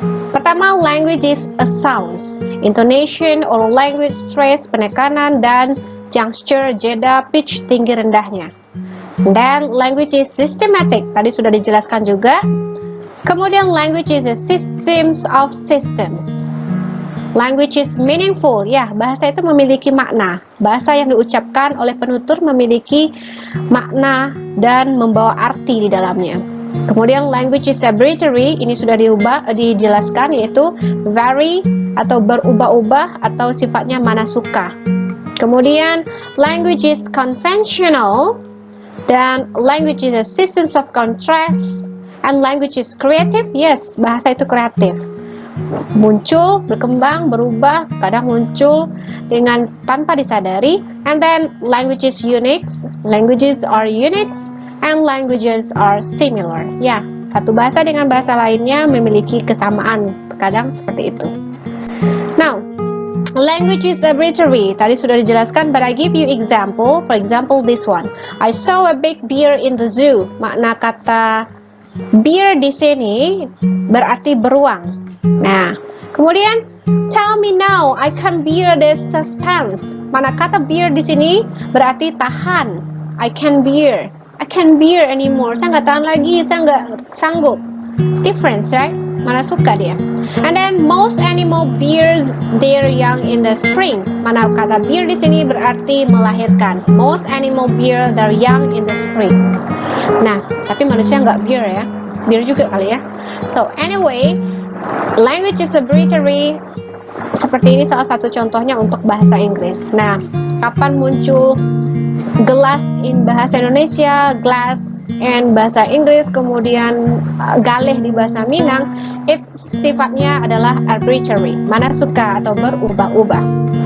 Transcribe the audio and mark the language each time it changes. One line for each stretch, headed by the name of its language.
Indonesian: Pertama,
English: language is a sounds, intonation or language stress,
Indonesian: penekanan dan
English: juncture,
Indonesian: jeda,
English: pitch,
Indonesian: tinggi rendahnya. Dan
English: language is systematic,
Indonesian: tadi sudah dijelaskan juga. Kemudian
English: language is a systems of systems. Language is meaningful,
Indonesian: ya, bahasa itu memiliki makna. Bahasa yang diucapkan oleh penutur memiliki makna dan membawa arti di dalamnya. Kemudian
English: language is arbitrary,
Indonesian: ini sudah dijelaskan, yaitu vary atau berubah-ubah atau sifatnya mana suka. Kemudian
English: language is conventional, dan language is a systems of contrast, and language is creative, yes,
Indonesian: bahasa itu kreatif. Muncul, berkembang, berubah, kadang muncul dengan tanpa disadari.
English: And then languages unique, languages are unique, and languages are similar.
Indonesian: Ya, satu bahasa dengan bahasa lainnya memiliki kesamaan, kadang seperti itu.
English: Now, language is arbitrary.
Indonesian: Tadi sudah dijelaskan,
English: but I give you example. For example, this one. I saw a big bear in the zoo.
Indonesian: Makna kata bear di sini berarti beruang. Nah, kemudian
English: Tell me now, I can't bear this suspense.
Indonesian: Mana kata bear di sini berarti tahan.
English: I can't bear anymore.
Indonesian: Saya nggak tahan lagi, saya nggak sanggup.
English: Difference, right?
Indonesian: Mana suka dia.
English: And then most animal bears their young in the spring.
Indonesian: Mana kata bear di sini berarti melahirkan.
English: Most animal bear their young in the spring.
Indonesian: Nah, tapi manusia nggak bear ya. Bear juga kali ya.
English: So anyway, language is a brewery.
Indonesian: Seperti ini salah satu contohnya untuk bahasa Inggris. Nah, kapan muncul gelas in bahasa Indonesia, glass in bahasa Inggris, kemudian galih di bahasa Minang, it sifatnya adalah arbitrary, mana suka atau berubah-ubah.